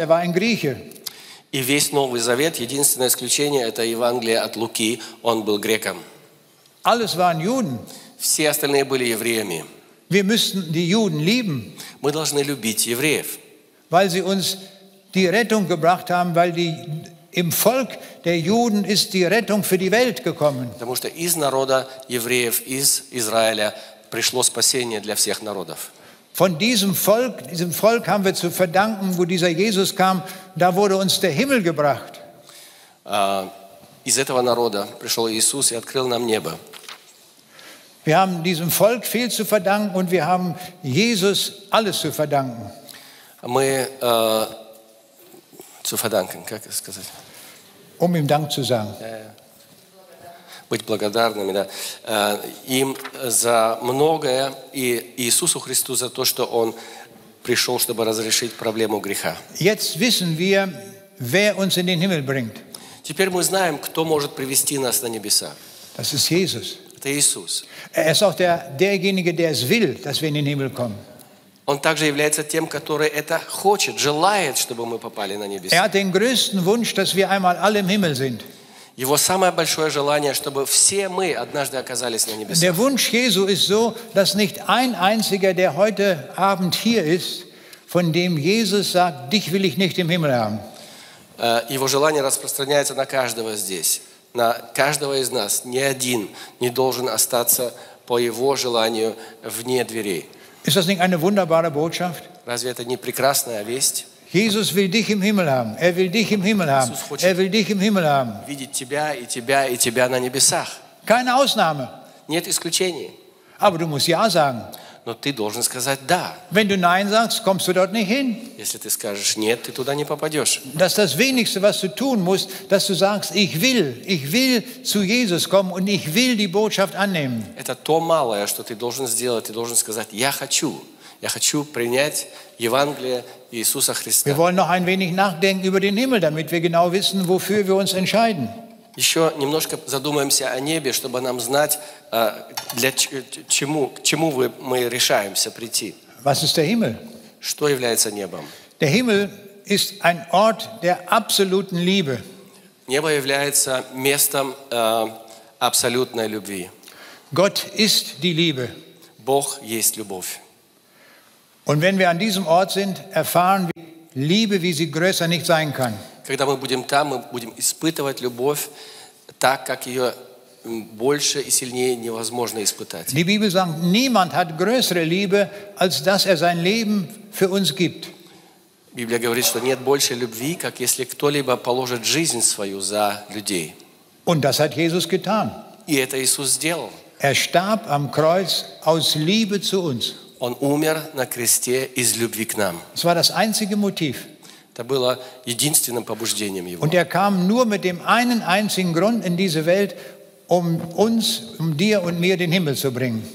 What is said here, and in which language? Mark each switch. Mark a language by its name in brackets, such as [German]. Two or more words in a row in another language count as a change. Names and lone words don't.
[German] Er war ein Grieche. [Russian] И весь Новый Завет, единственное исключение, это Евангелие от Луки, он был греком. [German] Alles waren Juden. [Russian] Все остальные были евреями. [German] Wir müssten die Juden lieben. [Russian] Мы должны любить евреев. [German] Weil sie uns die Rettung gebracht haben, weil im Volk der Juden ist die Rettung für die Welt gekommen. [Russian] Потому что из народа евреев, из Израиля пришло спасение для всех народов. [German] Von diesem Volk haben wir zu verdanken, wo dieser Jesus kam, da wurde uns der Himmel gebracht. [Russian] Из этого народа пришел Иисус и открыл нам небо. [German] Wir haben diesem Volk viel zu verdanken und wir haben Jesus alles zu verdanken. Мы zu verdanken, [Russian] как это сказать? [German] Um ihm Dank zu sagen. [Russian] Быть благодарными, да, им за многое и Иисусу Христу за то, что Он пришел, чтобы разрешить проблему греха. [German] Jetzt wissen wir, wer uns in den Himmel bringt. [Russian] Теперь мы знаем, кто может привести нас на небеса. [German] Das ist Jesus. [Russian] Это Иисус. [German] Er ist auch derjenige, der es will, dass wir in den Himmel kommen. [Russian] Он также является тем, который это хочет, желает, чтобы мы попали на небеса. [German] Er hat den größten Wunsch, dass wir einmal alle im Himmel sind. [Russian] Его самое большое желание, чтобы все мы однажды оказались на небесах. [German] Der Wunsch Jesu ist so, dass nicht ein einziger, der heute Abend hier ist, von dem Jesus sagt, dich will ich nicht im Himmel haben. [Russian] Его желание распространяется на каждого здесь, на каждого из нас. Ни один не должен остаться по его желанию вне дверей. [German] Ist das nicht eine wunderbare Botschaft? [Russian] Разве это не прекрасная весть? [German] Jesus will dich im Himmel haben. Er will dich im Himmel haben. Er will dich im Himmel haben. [Russian] Видеть тебя и тебя и тебя на небесах. [German] Keine Ausnahme. [Russian] Нет исключений. [German] Aber du musst Ja sagen. [Russian] Но ты должен сказать «да». [German] Wenn du Nein sagst, kommst du dort nicht hin. [Russian] Если ты скажешь «нет», ты туда не попадешь. [German] Das ist das Wenigste, was du tun musst, dass du sagst, ich will zu Jesus kommen und ich will die Botschaft annehmen. [Russian] Это то малое, что ты должен сделать. Ты должен сказать «я хочу принять Евангелие Иисуса Христа». [German] Wir wollen noch ein wenig nachdenken über den Himmel, damit wir genau wissen, wofür wir uns entscheiden. [Russian] Еще немножко задумаемся о небе, чтобы нам знать, к чему мы решаемся прийти. [German] Was ist der Himmel? [Russian] Что является небом? [German] Der Himmel ist ein Ort der absoluten Liebe. [Russian] Небо является местом абсолютной любви. [German] Gott ist die Liebe. [Russian] Бог есть любовь. [German] Und wenn wir an diesem Ort sind, erfahren wir Liebe, wie sie größer nicht sein kann. [Russian] Когда мы будем там, мы будем испытывать любовь так, как ее больше и сильнее невозможно испытать. [German] Die Bibel sagt, niemand hat größere Liebe, als dass er sein Leben für uns gibt. [Russian] Библия говорит, что нет большей любви, как если кто-либо положит жизнь свою за людей. [German] Und das hat Jesus getan. [Russian] И это Иисус сделал. [German] Er starb am Kreuz aus Liebe zu uns. [Russian] Он умер на кресте из любви к нам. [German] Das war das einzige Motiv. [Russian] Это было единственным побуждением Его. [German] Und er kam nur mit dem einen einzigen Grund in diese Welt, um uns, um dir und mir den Himmel zu bringen.